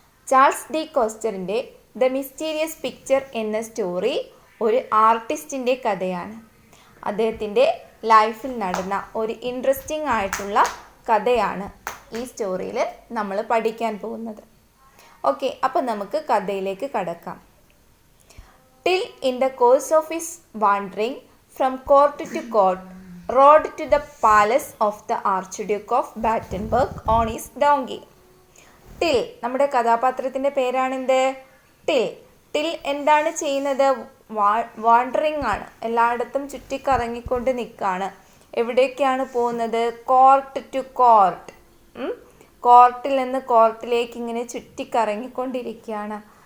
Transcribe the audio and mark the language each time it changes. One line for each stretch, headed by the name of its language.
Malayalam: Charles De കോസ്റ്ററിൻ്റെ the mysterious picture എന്ന story ഒരു ആർട്ടിസ്റ്റിൻ്റെ കഥയാണ്. അദ്ദേഹത്തിൻ്റെ ലൈഫിൽ നടന്ന ഒരു ഇൻട്രസ്റ്റിംഗ് ആയിട്ടുള്ള കഥയാണ് ഈ സ്റ്റോറിയിൽ നമ്മൾ പഠിക്കാൻ പോകുന്നത്. ഓക്കെ, അപ്പോൾ നമുക്ക് കഥയിലേക്ക് കടക്കാം.
English: Till in the course of his wandering from court to court, rode to the palace of the Archduke of Battenberg on his donkey.
Malayalam: Till നമ്മുടെ കഥാപാത്രത്തിൻ്റെ പേരാണെന്ത്? ടിൽ എന്താണ് ചെയ്യുന്നത്? വാണ്ടറിങ് ആണ്, എല്ലായിടത്തും ചുറ്റിക്കറങ്ങിക്കൊണ്ട് നിൽക്കുകയാണ്. എവിടേക്കാണ് പോകുന്നത്? Court to court. കോർട്ടിൽ നിന്ന് കോർട്ടിലേക്ക് ഇങ്ങനെ ചുറ്റിക്കറങ്ങിക്കൊണ്ടിരിക്കുകയാണ്.